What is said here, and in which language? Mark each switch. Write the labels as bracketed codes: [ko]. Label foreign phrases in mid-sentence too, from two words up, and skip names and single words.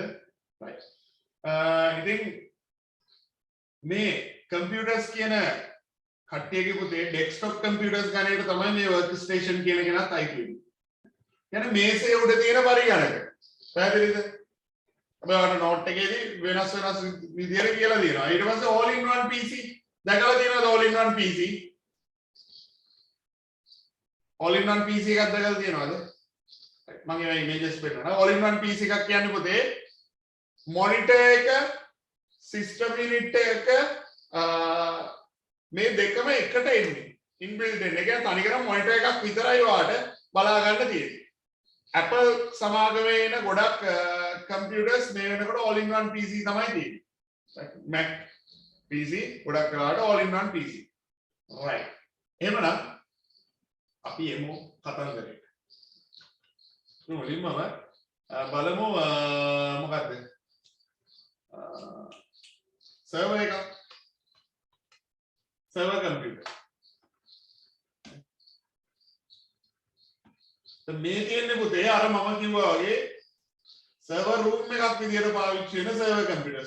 [si] right ඉතින් මේ කම්පියුටර්ස් කියන කට්ටියගේ පුතේ [en] desktop computers [si] ගණේට තමයි මේ [en] work station [si] කියන කෙනත් අයිති වෙන්නේ. කියන්නේ මේසේ උඩ තියෙන පරිගණක. පැහැදිලිද? අපි ඔයාලට නෝට් එකේදී වෙනස් විදියට කියලා දෙනවා. ඊට පස්සේ [en] all in one PC [si] දැකලා තියෙනවද [en] all in one PC? all in one PC එකක් [si] දැකලා තියෙනවද? මම ඒවා ඉමේජස් පෙන්නනවා. all in one PC එකක් කියන්නේ පුතේ මොනිටර් එක [en] system unit [si] එක මේ දෙකම එකට එන්නේ ඉන්බිල්ට් එන්නේ. ඒ කියන්නේ තනිකරම මොනිටර් එකක් විතරයි ඔයාලට බලා ගන්න තියෙන්නේ. Apple සමාගමේ එන ගොඩක් කම්පියුටර්ස් මේ වෙනකොට [en] all in one PC [si] තමයි තියෙන්නේ. [en] Mac PC [si] ගොඩක් වෙලාවට [en] all in one PC. [si] right එහෙමනම් අපි එමු කතන්දරයට. මුලින්ම බලමු මොකද්ද? [en] සර්වර් එක server computer. [si] මේ තියෙන්නේ පුතේ අර මම කිව්වා වගේ [en] server room [si] එකක් විදියට පාවිච්චි වෙන [en] server computers.